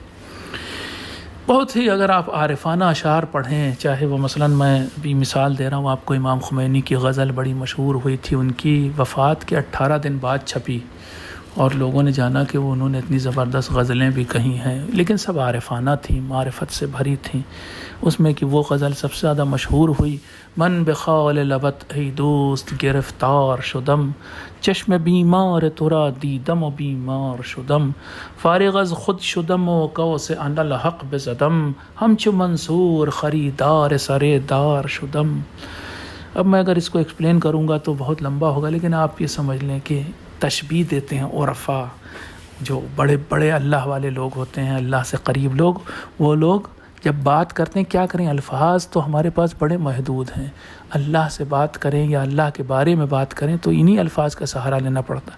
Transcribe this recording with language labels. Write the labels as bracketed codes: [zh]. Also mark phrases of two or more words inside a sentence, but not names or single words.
[ur] بہت ہی، اگر آپ عارفانہ اشعار پڑھیں، چاہے وہ مثلا میں بھی مثال دے رہا ہوں آپ کو، امام خمینی کی غزل بڑی مشہور ہوئی تھی، ان کی وفات کے 18 دن بعد چھپی، اور لوگوں نے جانا کہ وہ انہوں نے اتنی زبردست غزلیں بھی کہی ہیں، لیکن سب عارفانہ تھیں، معرفت سے بھری تھیں۔ اس میں کہ وہ غزل سب سے زیادہ مشہور ہوئی، [fa] من بخال لبت ای دوست گرفتار شدم، چشم بیمار ترا دیدم و بیمار شدم، فارغ از خود شدم و قوس انا الحق بزدم، همچو منصور خریدار سر دار شدم۔ [ur] اب میں اگر اس کو ایکسپلین کروں گا تو بہت لمبا ہوگا، لیکن آپ یہ سمجھ لیں کہ تشبیہ دیتے ہیں عرفاء، جو بڑے بڑے اللہ والے لوگ ہوتے ہیں، اللہ سے قریب لوگ، وہ لوگ جب بات کرتے ہیں کیا کریں؟ الفاظ تو ہمارے پاس بڑے محدود ہیں. اللہ سے بات کریں یا اللہ کے بارے میں بات کریں تو انہی الفاظ کا سہارا لینا پڑتا.